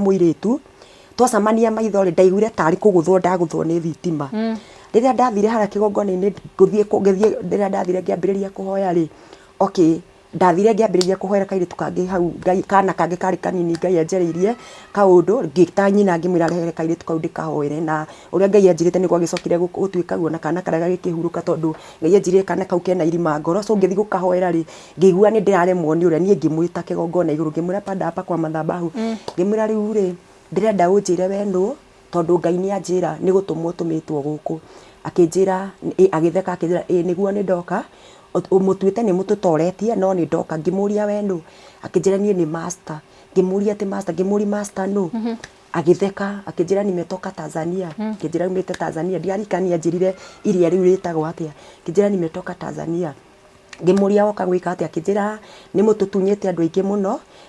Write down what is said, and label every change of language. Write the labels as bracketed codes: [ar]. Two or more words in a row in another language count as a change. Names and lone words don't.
[ki] muiritu twacamania maitho ri ndaiguire tari kuguthwo ndaguthwo ni thitima riria ndathire haria kigongona-ini ngithie riria ndathire ngiambiriria kuhoya ri okay ndathire ngiambiriria kuhoera kairitu kangi hau Ngai kana kangi kari kanini Ngai anjeririe kaundu ngita nyina ngimwira rehere kairitu kau ndikahoere na uria Ngai anjirite niguo agicokire gutuika guo na kana karia gikihuruka tondu Ngai anjirire kana kau kena irima ngoro so ngithi gukahoera ri ngigua ni ndiraremwo ni uria nie ngimwita kigongona iguru ngimwira [sw] pada hapa kwa madhabahu [ki] ngimwira riu ri ndirenda unjire we nu tondu Ngai ni anjira ni gutumwo tumitwo guku akinjira agitheka akinjira niguo ni ndoka umutuite ni mututoretie no ni ndoka ngimuria we nu akinjira nie ni master ngimuria ati master ngimuri master nu agitheka akinjira nimetoka Tanzania akinjira nimete Tanzania ndiarikania njirire iria riu ritagwo atia akinjira nimetoka Tanzania ngimuria woka gwika atia akinjira ni mututunyete andu aingi muno